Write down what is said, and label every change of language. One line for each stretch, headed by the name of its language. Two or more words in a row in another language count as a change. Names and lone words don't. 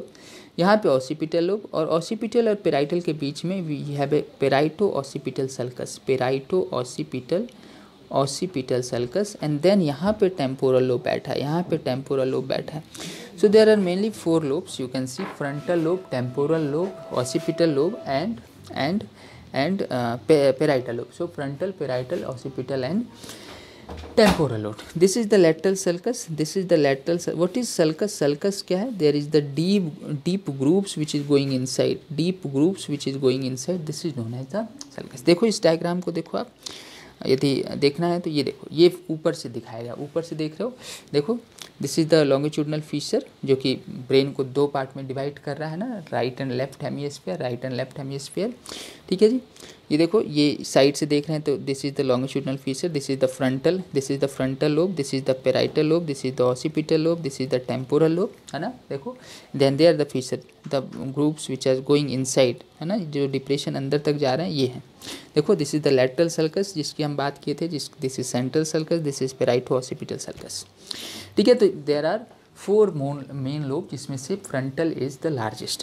Hindi: यहाँ पे
English: occipital lobe, और ऑसिपिटल और पेराइटल
Hindi: के बीच में
English: we have a parieto occipital sulcus, and then
Hindi: यहाँ पे
English: temporal lobe
Hindi: बैठा है,
English: so there are mainly 4 lobes, you can see frontal lobe, temporal lobe, occipital lobe and parietal lobe. so frontal, parietal, occipital and temporal lobe. This is the lateral sulcus. What is sulcus? Sulcus
Hindi: क्या है?
English: There is the deep grooves which is going inside. This is known as the sulcus.
Hindi: देखो इस डायग्राम को देखो आप, यदि देखना है तो ये देखो, ये ऊपर से दिखाएगा, ऊपर से देख रहे हो, देखो
English: this is the longitudinal fissure
Hindi: जो कि ब्रेन को 2 पार्ट में डिवाइड कर रहा है ना,
English: right and left hemisphere.
Hindi: ठीक है जी, ये देखो ये साइड से देख रहे हैं तो
English: this is the longitudinal fissure, this is the frontal lobe, this is the parietal lobe, this is the occipital lobe, this is the temporal lobe,
Hindi: है ना। देखो
English: then there are the fissures, the grooves which are going inside,
Hindi: है ना, जो डिप्रेशन अंदर तक जा रहे हैं ये हैं।
English: देखो this is the lateral sulcus
Hindi: जिसकी हम बात किए थे,
English: this is central sulcus, this is parieto occipital sulcus.
Hindi: ठीक है, तो
English: there are 4 main lobe
Hindi: जिसमें से
English: frontal is the largest.